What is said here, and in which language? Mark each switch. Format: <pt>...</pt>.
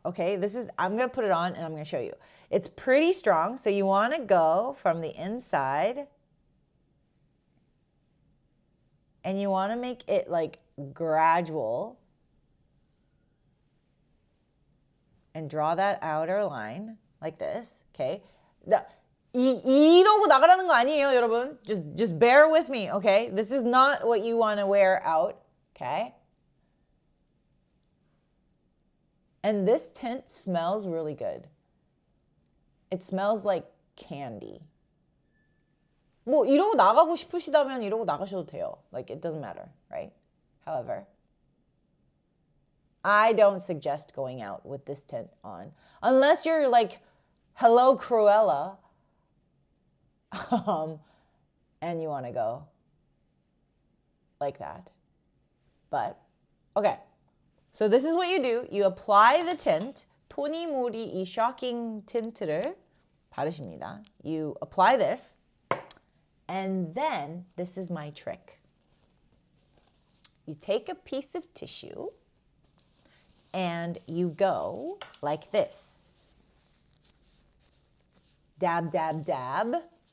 <en>Okay, I'm gonna put it on and I'm gonna show you. It's pretty strong, so you want to go from the inside, and you want to make it like gradual, and draw that outer line like this. Okay.</en> <ko>이러고 나가라는 거 아니에요, 여러분.</ko> <en>Just bear with me, okay? This is not what you want to wear out, okay? And this tint smells really good. It smells like candy.</en> <ko>뭐 이러고 나가고 싶으시다면 이러고 나가셔도 돼요.</ko> <en>Like it doesn't matter, right? However, I don't suggest going out with this tint on unless you're like, hello Cruella. and you want to go like that. But, okay. So this is what you do. You apply the tint.</en> <ko>토니모리 이 shocking tint를 바르십니다.</ko> <en>You apply this. And then, this is my trick. You take a piece of tissue and you go like this. Dab, dab, dab.</en>